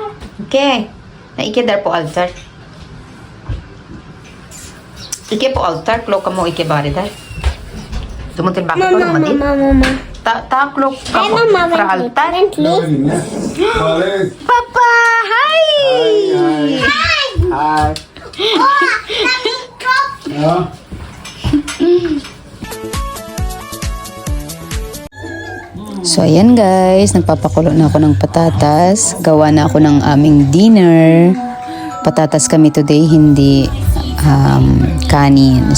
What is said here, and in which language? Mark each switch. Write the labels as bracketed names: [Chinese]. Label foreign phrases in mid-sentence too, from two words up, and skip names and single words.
[Norwegian] Ok. Nei, ikke der på altar. Ikke på altar. Klokka må ikke være der. Du må tilbake på Mamma, rommet ditt. mamma, mamma. Ta klokka Hei, mamma, fra vent litt. altar. Vent litt. Alex. Pappa, hei! Hei. Åh, det er min kropp. Ja. [Filipino] So ayan guys, nagpapakulo na ako ng patatas. Gawa na ako ng aming dinner. Patatas kami today, hindi kanin.